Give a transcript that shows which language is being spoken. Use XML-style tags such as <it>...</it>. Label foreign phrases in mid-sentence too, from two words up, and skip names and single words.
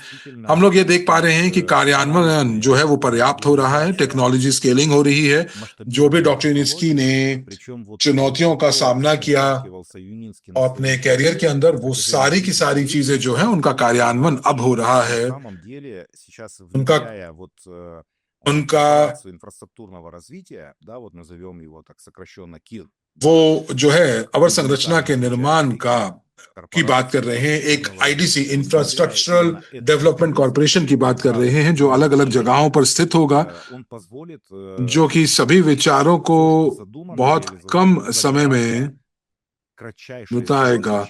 <hi>हम लोग ये देख पा रहे हैं कि कार्यान्वयन जो है वो पर्याप्त हो रहा है,</hi> <en>technology scaling</en> <hi>हो रही है। जो भी डॉक्टर यूनिस्की ने चुनौतियों का सामना किया अपने कैरियर के अंदर, वो सारी की सारी चीजें जो है उनका कार्यान्वयन अब हो रहा है। उनका</hi> <ru>инфраструктурного развития, да, вот назовем его так сокращенно КИР,</ru> <hi>वो जो है अवर संरचना के निर्माण का की बात कर रहे हैं, एक</hi> <en>IDC infrastructural development corporation</en> <hi>की बात कर रहे हैं जो अलग अलग जगहों पर स्थित होगा, जो कि सभी विचारों को बहुत कम समय में बताएगा।</hi>